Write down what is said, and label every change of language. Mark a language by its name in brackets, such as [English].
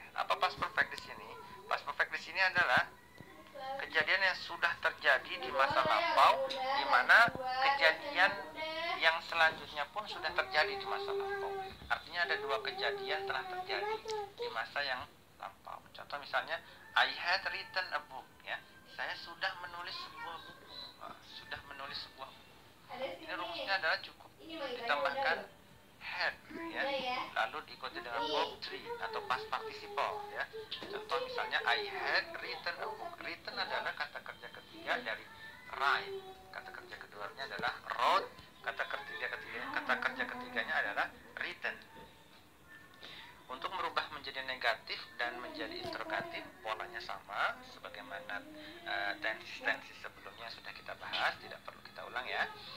[Indonesian] Apa past perfect di sini? Past perfect di sini adalah kejadian yang sudah terjadi di masa lampau, di mana kejadian yang selanjutnya pun sudah terjadi di masa lampau. Artinya ada dua kejadian telah terjadi di masa yang lampau. Contoh misalnya, [English] I had written a book ya. [Indonesian] Saya sudah menulis sebuah buku. Sudah menulis sebuah buku. Ini rumusnya adalah cukup ditambahkan had ya, lalu diikuti dengan verb 3 atau past participle ya. Contoh misalnya, [English] I had written a book. [Indonesian] Written adalah kata kerja ketiga dari write. Kata kerja keduanya adalah wrote. Kata kerja ketiganya adalah written. Untuk merubah menjadi negatif dan menjadi interrogatif, polanya sama sebagaimana tensi sebelumnya sudah kita bahas, tidak perlu kita ulang ya.